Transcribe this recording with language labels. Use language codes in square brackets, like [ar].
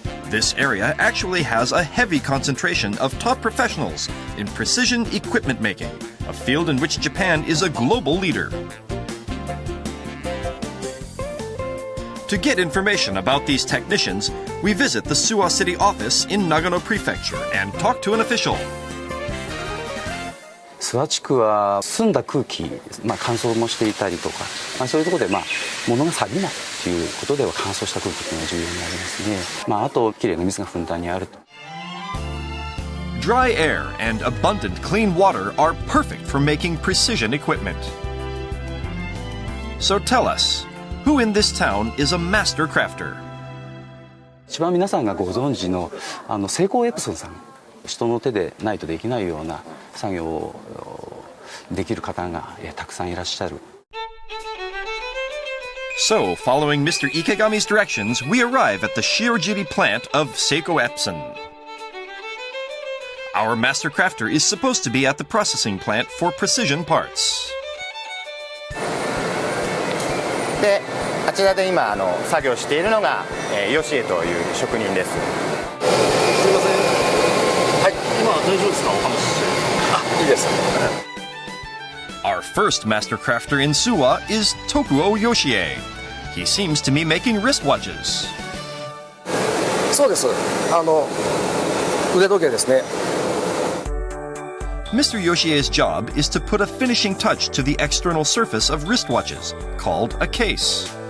[en] This area actually has a heavy concentration of top professionals in precision equipment making, a field in which Japan is a global leader. To get information about these technicians, we visit the Suwa City office in Nagano Prefecture and talk to an official. [ja] 諏訪地区は澄んだ空気、乾燥もしていたりとか、そういうところで物が錆びないということでは乾燥した空気というのが重要になりますね。あときれいな水がふんだんにあると。 [en] Dry air and abundant clean water are perfect for making precision equipment. So tell us, who in this town is a master crafter? [ja] 一番皆さんがご存知のセイコーエプソンさん。人の手でないとできないような作業をできる方がたくさんいらっしゃる。 [en] So, following Mr. Ikegami's directions, we arrive at the Shiojiri plant of Seiko Epson. Our master crafter is supposed to be at the processing plant for precision parts. [ja] で、あちらで今作業しているのがヨシエという職人です。すいません。はい、今大丈夫ですか？お話しして。いいです。 [en] Our first master crafter in Suwa is Tokuo Yoshie. He seems to be making wristwatches. [ja] そうです。腕時計ですね。 [en] Mr. Yoshie's job is to put a finishing touch to the external surface of wristwatches, called a case.